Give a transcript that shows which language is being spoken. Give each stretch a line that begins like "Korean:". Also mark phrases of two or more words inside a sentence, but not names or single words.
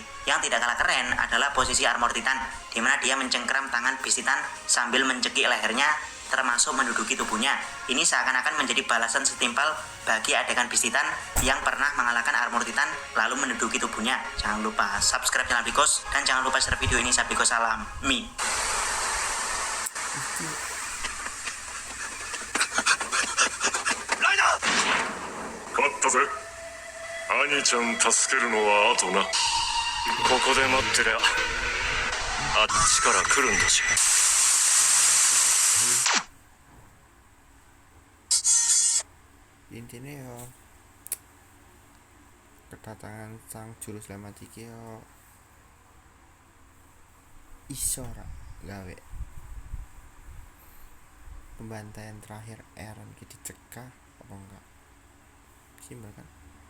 Indonesian: Yang tidak kalah keren adalah posisi Armor Titan, di mana dia mencengkram tangan Beast Titan sambil mencekik lehernya, termasuk menduduki tubuhnya. Ini seakan-akan menjadi balasan setimpal bagi adegan Beast Titan yang pernah mengalahkan Armor Titan lalu menduduki tubuhnya. Jangan lupa subscribe channel Bigos, dan jangan lupa share video ini. Saya Bigos, salam Mi.
Japanese: ライダー勝ったぜ。兄ちゃん助けるのは後な。ここで待ってりゃあっちから来るんだし。
Indonesian: Intinya yo kedatangan sang juru selamat
Javanese: iki yo iso ra gawe
Indonesian: pembantaian terakhir Eren ki dicegah apa enggak, simpel kan.